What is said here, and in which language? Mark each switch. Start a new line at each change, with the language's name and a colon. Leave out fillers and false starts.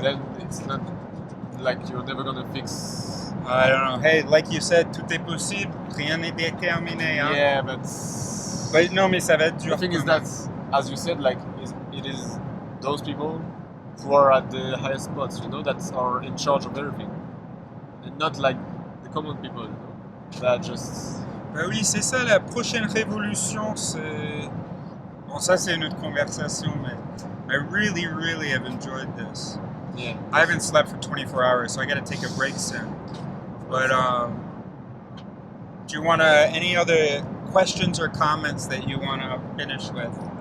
English: then it's not like you're never gonna fix. I don't know. Hey, like you said,
French: tout est possible, rien n'est déterminé. Hein?
English: Yeah, but
French: Non, mais ça va être dur.
English: the thing is that, as you said, like it is those people who are at the highest spots, you know, that are in charge of everything, and not like the common people, you know, that just.
French: Ben oui, c'est ça, la prochaine révolution, c'est... Bon, ça, c'est une autre conversation, mais
English: I really, really have enjoyed this. Yeah. I haven't slept for 24 hours, so I gotta take a break soon. But, do you want to... Any other questions or comments that you want to finish with?